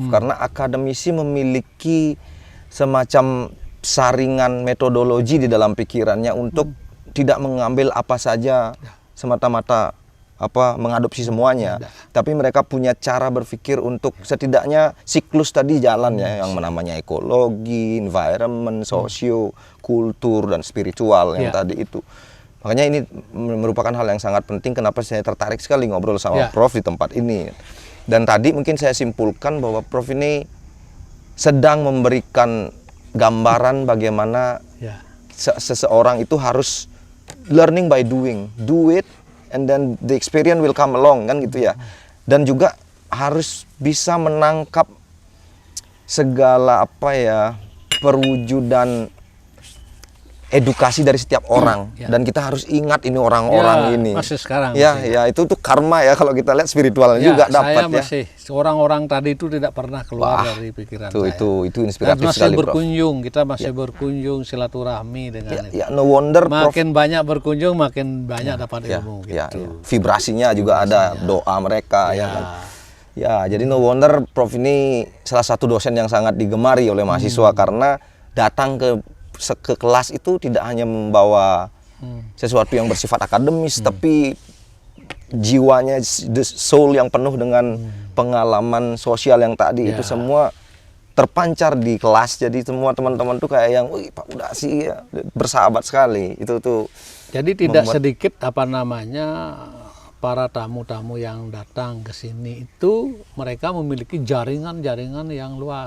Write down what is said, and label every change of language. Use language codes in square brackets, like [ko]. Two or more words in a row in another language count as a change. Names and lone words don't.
[id] Karena akademisi memiliki semacam saringan metodologi di dalam pikirannya untuk tidak mengambil apa saja semata-mata mengadopsi semuanya, tapi mereka punya cara berpikir untuk setidaknya siklus tadi jalan ya, yang namanya ekologi, environment, sosio, kultur, dan spiritual yang tadi itu. Makanya ini merupakan hal yang sangat penting kenapa saya tertarik sekali ngobrol sama Prof di tempat ini. Dan tadi mungkin saya simpulkan bahwa Prof ini sedang memberikan gambaran bagaimana seseorang itu harus [en] learning by doing, do it, and then the experience will come along, [id] kan gitu ya. Dan juga harus bisa menangkap segala perwujudan edukasi dari setiap orang. Dan kita harus ingat ini orang-orang ini. Masih sekarang. Itu tuh karma ya, kalau kita lihat spiritualnya juga dapat ya. Orang-orang tadi itu tidak pernah keluar dari pikiran saya. Itu inspiratif sekali, Prof. Kita masih berkunjung, silaturahmi dengan itu. [en] No wonder, [id] Prof. Makin banyak berkunjung, makin banyak dapat ilmu. Gitu. Vibrasinya juga ada, doa mereka ya kan. Ya, jadi [en] no wonder [id] Prof ini salah satu dosen yang sangat digemari oleh mahasiswa karena datang ke kelas itu tidak hanya membawa sesuatu yang bersifat akademis, tapi jiwanya, [en] the soul [id] yang penuh dengan pengalaman sosial yang tadi itu semua terpancar di kelas. Jadi semua teman-teman tuh kayak yang, wih Pak Udasi ya, bersahabat sekali. Itu tuh. Jadi tidak sedikit para tamu-tamu yang datang ke sini itu mereka memiliki jaringan-jaringan yang luas.